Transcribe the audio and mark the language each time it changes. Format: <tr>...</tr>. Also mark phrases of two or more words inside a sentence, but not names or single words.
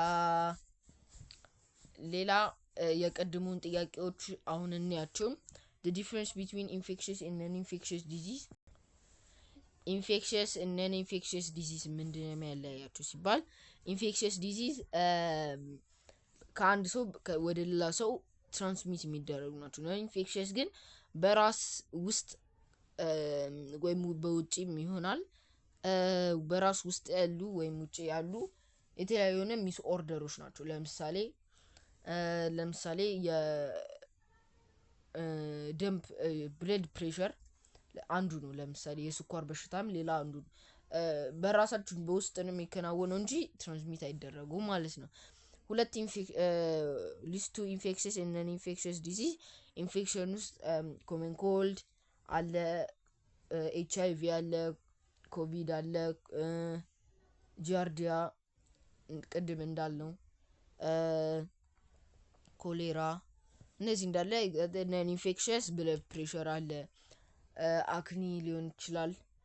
<am>ሌላ የቀድሙን ጥያቄዎች አሁን እንያቸው።</am> <en>the difference between infectious and non-infectious disease</en> <am>infectious and non-</am> <en>infectious disease</en> <am>ምንድነው የሚያለያያቸው ሲባል infectious disease ከአንድ ሰው ወደ ሌላ ሰው ትራንስሚት የሚደረጉ ናቸው። non-infectious ግን በራስ ውስጥ ወይም በውጪም ይሆናል በራስ ውስጥ ያሉ ወይም ውጪ ያሉ የተለያዩ የሆነ</am> <en>mis orders</en> <am>ናቸው። ለምሳሌ የደም</am> <en>blood pressure</en> <am>አንዱ ነው። ለምሳሌ የስኳር በሽታም ሌላ አንዱ በራሳችን በውስጥ ነው የሚከናወነው እንጂ ትራንስሚት አይደረጉም ማለት ነው። ሁለት ሊስቱ ኢንፌክሽስ</am> <en>and non-infectious disease</en> <am>ኢንፌክሽን ውስጥ</am> <en>common cold</en> <am>አለ HIV አለ ኮቪድ አለ ጃርዲያ ቅድም እንዳልነው ኮሌራ እነዚህ እንዳለ</am> <en>non infectious blood pressure</en> <am>አለ አክኒ ሊሆን ይችላል</am>